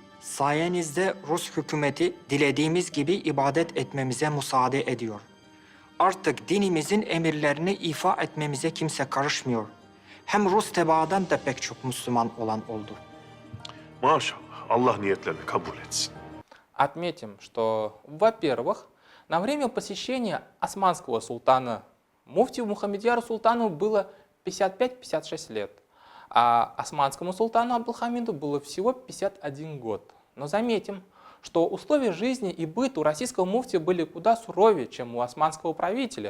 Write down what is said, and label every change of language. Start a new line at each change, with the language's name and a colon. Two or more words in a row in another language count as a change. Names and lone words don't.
Turkish: Sayenizde Rus hükümeti dilediğimiz gibi ibadet etmemize müsaade ediyor. Artık dinimizin emirlerini ifa etmemize kimse karışmıyor. Hem Rus tebaadan da pek çok Müslüman olan oldu. Maşallah. Allah niyetlerini kabul etsin.
Russian: Отметим, что, во-первых, на время посещения османского султана муфтию Мухаммедьяру Султану было 55-56 лет, а османскому султану Абдулхамиду было всего 51 год. Но заметим, что условия жизни и быт у российского муфтия были куда суровее, чем у османского правителя.